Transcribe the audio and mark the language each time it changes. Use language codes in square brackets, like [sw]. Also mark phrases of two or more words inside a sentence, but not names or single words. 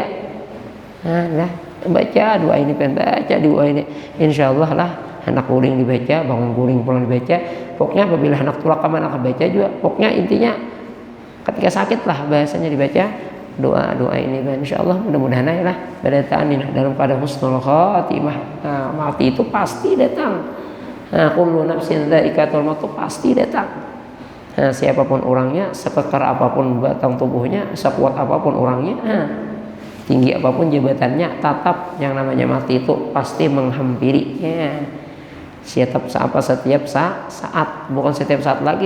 [bjn] Nah, baca doa ini baca doa ini insyaallah lah anak guling dibaca, bangun guling pulang dibaca. Pokoknya apabila anak tulak anak baca juga. Pokoknya intinya ketika sakit lah bahasanya dibaca doa ini. Insyaallah mudah-mudahan lah berdataan ini dalam keadaan [ar] حسن الخاتمة. [bjn] Nah, mati itu pasti datang. Nah, [ar] كل نفس ذائقة الموت [bjn] pasti datang. Nah, siapapun orangnya, sekekar apapun batang tubuhnya, sekuat apapun orangnya, tinggi apapun jabatannya, tetap yang namanya mati itu pasti menghampiri. Setiap saat, bukan setiap saat lagi.